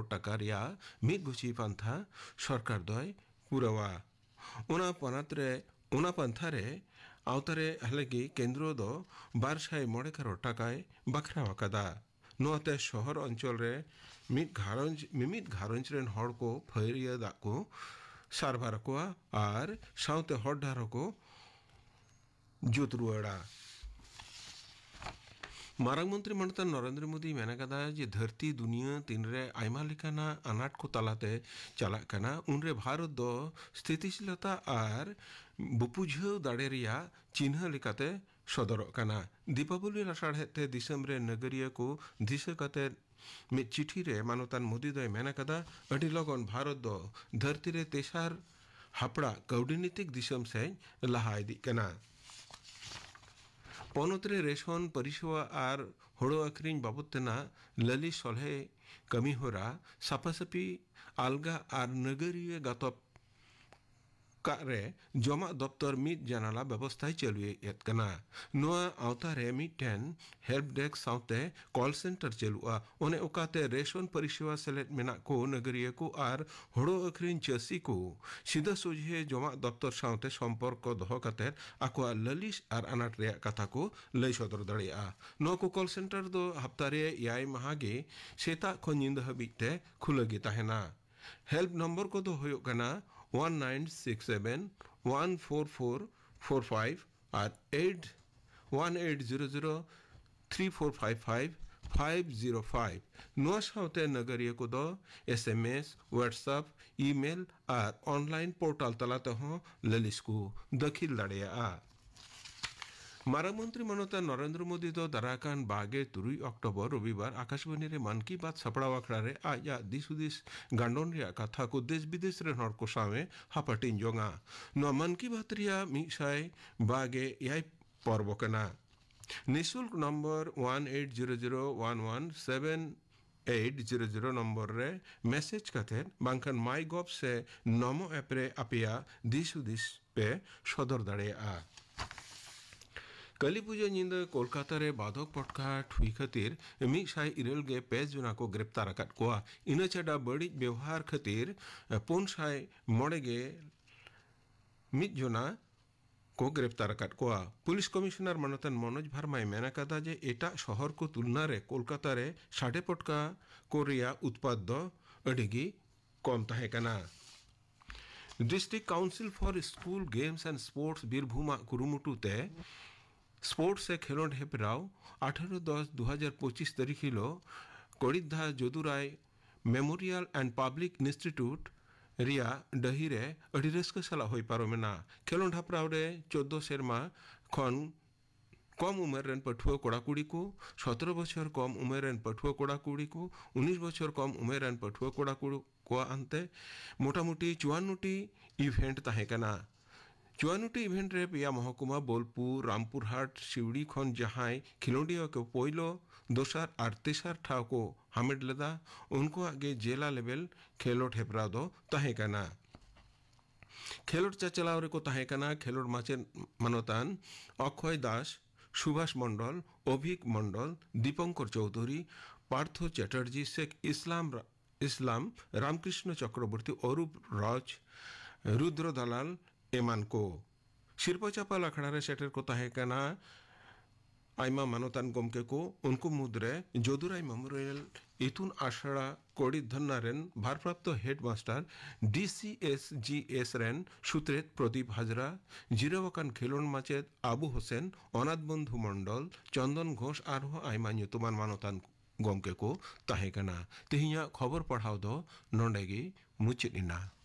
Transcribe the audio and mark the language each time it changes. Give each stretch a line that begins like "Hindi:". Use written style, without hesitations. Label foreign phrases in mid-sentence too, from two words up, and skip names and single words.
Santali: टाका रिया मिद गुची पंथा सरकार दय पुरवा उना पंथा रे आवतारे हलेगी केंद्र दो 200 करोड़ टाकाय बखरा वकदा नोते शहर अंचल रे मिमिद घारंज रेन हड़ को फरिया दा को सारभार को और साउते हड़ डार को जुतरुआड़ा मारंग मंत्री मनता नरेंद्र मोदी मेना कदा जे धरती दुनिया तीन रे आयमा लेकाना अनाट को तलाते चला कना उनरे भारत दो स्थितिशीलता और बुपुझाव दाड़े रिया चिन्ह लेकाते सदरक कना दीपावली लासाड़हेते दिसम रे नगरिया को दिशा काते मिद चिठी रे मानवतान मोदी दो मेना कदा अडी लगन भारत दो धरती रे तेसार हापड़ा कौडनीतिक दिसम से लहा इदी कना पनतरे रेशन परिसेवा और हड़ो आखरिंग बाबदना लली सलहे कमी होरा सापासापी आलगा और नगरीय गातब रे जमा दफ्तर मिद जानाला व्यवस्था चलुएत कना नोआ आवतारे मिदटेन
English: help desk
Santali: साउते
English: call center
Santali: चलुआ ओने ओकाते रेशन परिसेवा सेलेट मेना को नगरीय को और हड़ो अखरिन चासी को सीधा सोझे जमा दफ्तर साउते संपर्क दोहो काते आकुआ ललिस और अनाट रे कथा को लय सदर दड़िया नोआ को
English: call center
Santali: दो हफ्तारे 6 माहागे सेता खो निंदा हबिते खुलगी ताहेना हेल्प नंबर को दो होयो कना 1967 14445 और 1800 3455 505 नोआ साउते नगरीय को दो SMS व्हाट्सएप ईमेल और
English: online portal
Santali: तलाते हो ललिस को दखिल लड़िया मारा मंत्री मनोता नरेंद्र मोदी तो दराकान बागे 3 अक्टोबर रविवार आकाशवाणी रे मन की बात सपड़ा वाखड़ा रे आया दिसुदिस गांडोन रिया कथा को देश विदेश रे हर को सावे हापटिन जोंगा नो मन की बात रिया मिसाय बागे याय पर्व कना निशुल्क नंबर 1800117800 नंबर रे मैसेज कथे बांकन माई गॉव से नमो ऐप रे अपिया दिसुदिस पे सदर दड़ेया कली पूजा निंद कोलकाता रे बाधक पटकाट हुई खातिर 104 पेज जुना को गिरफ्तार अकद कोआ इन छड़ा बड़ी व्यवहार खातिर 509 मिद जुना को गिरफ्तार अकद कोआ
English: police commissioner
Santali: मनतन मनोज भर्मा मेना कदा जे एटा शहर को तुलना रे कोलकाता रे साढ़े पटका को रिया उत्पाद दो अडिगी कम ताहे कना डिस्ट्रिक्ट काउंसिल फॉर स्कूल गेम्स एंड स्पोर्ट्स बीरभूम कुरुमुटुते स्पोर्ट्स से खेलोड हेपराव 18-10-2025 तारीख हिलो कड़िधा जदुराय मेमोरियल एंड पब्लिक इंस्टीट्यूट रिया डहिरे अड़ी रस्क सला होई पारोमेना खेलोड हपराव रे 14 सेरमा खन कम उमेर रेन पठुआ कोड़ा कुड़ी को 17 बछर कम उमेर रेन पठुआ कोड़ा कुड़ी को 19 बछर कम उमेर रेन पठुआ कोड़ा कुड़ी को अंते मोटामुटी 54टी इवेंट ताहेकना 54टी इवेंट रे पिया महकुमा बोलपुर रामपुरहाट शिवड़ी खन जहां खिलोडिया के पोइलो दोसर और तेसर ठाव को हामिद लेदा उनको आगे जिला लेवल खेलोड हेपराव दो ताहेकना खेलोड चाचलाव रे को ताहेकना खेलोड माचे मानतान अक्षय दास सुभाष मंडल अभिक मंडल दीपंकर चौधरी पार्थ चैटार्जी शेख इस्लाम रामकृष्ण चक्रवर्ती अरूप राज रुद्र दलाल एमान को शिरपा चापाल अखड़ा रे सेटर को ताहेकना आयमा मानतान गमके को उनको मुद्रे जदुराई मेमोरियल इतुन आशड़ा कोड़ी धन्ना रेन भारप्राप्त हेडमास्टर DCSGS रेन सुत्रेत प्रदीप हाजरा जिरावाकान खेलोन माचेद आबू होसेन अनाथ बंधु मंडल चंदन घोष आरो आयमा ᱧᱩᱛᱩᱢᱟᱱ मानतान गमके को ताहेकना तेहिया खबर पढ़ाव दो नोंडेगी मुचित इना